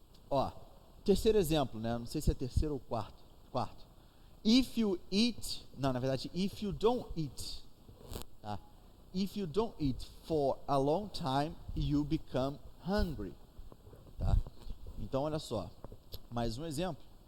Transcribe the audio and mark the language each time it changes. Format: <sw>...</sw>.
<pt>Ó, terceiro exemplo, né? Não sei se é terceiro ou quarto.</pt> <en>If you eat,</en> <pt>não, na verdade,</pt> <en>if you don't eat, tá? If you don't eat for a long time, you become hungry, tá?</en> <pt>Então, olha só, mais um exemplo.</pt>